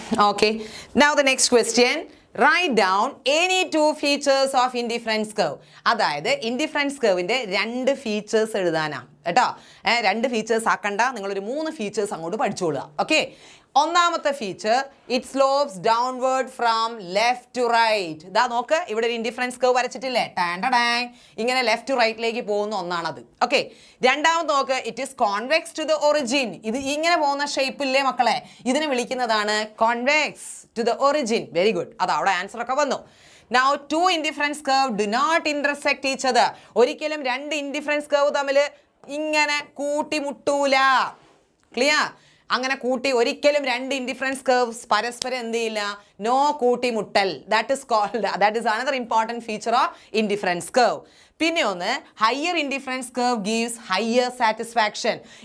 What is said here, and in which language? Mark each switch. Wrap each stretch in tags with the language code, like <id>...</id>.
<en>Okay, now the next question. Write down any two features of indifference curve.</en> <ml>അതായത് indifference കർവിൻ്റെ 2 features എഴുതാനാ കേട്ടോ. 2 features ആക്കണ്ട, നിങ്ങളൊരു 3 features അങ്ങോട്ട് പഠിച്ചോളുക. Okay, ഒന്നാമത്തെ feature,</ml> <en>It slopes downward from left to right.</en> <ml>ഇതാ നോക്ക്, ഇവിടെ ഒരു ഇൻഡിഫറൻസ് കർവ് വരച്ചിട്ടില്ലേ? ടാൻഡാങ്, ഇങ്ങനെ ലെഫ്റ്റ് ടു റൈറ്റിലേക്ക് പോകുന്ന ഒന്നാണത്.</ml> <en>okay,</en> <ml>രണ്ടാമത് നോക്ക്,</ml> <en>It is convex to the origin.</en> <ml>ഇത് ഇങ്ങനെ പോകുന്ന ഷേപ്പില്ലേ മക്കളെ, ഇതിനെ വിളിക്കുന്നതാണ് convex to the origin.</ml> <en>very good,</en> <ml>അത് അവിടെ ആൻസർ ഒക്കെ വന്നു.</ml> <en>Now two indifference curve do not intersect each other.</en> <ml>ഒരിക്കലും 2 ഇൻഡിഫറൻസ് കർവ് തമ്മിൽ ഇങ്ങനെ കൂട്ടിമുട്ടൂല. ക്ലിയർ? അങ്ങനെ കൂട്ടി ഒരിക്കലും 2 ഇൻഡിഫറൻസ് കർവ്സ് പരസ്പരം എന്ത് ചെയ്യില്ല?</ml> <en>No കൂട്ടിമുട്ടൽ. That is another important feature of indifference curve.</en> <ml>പിന്നെ ഒന്ന്,</ml> <en>Higher indifference curve gives higher satisfaction.</en>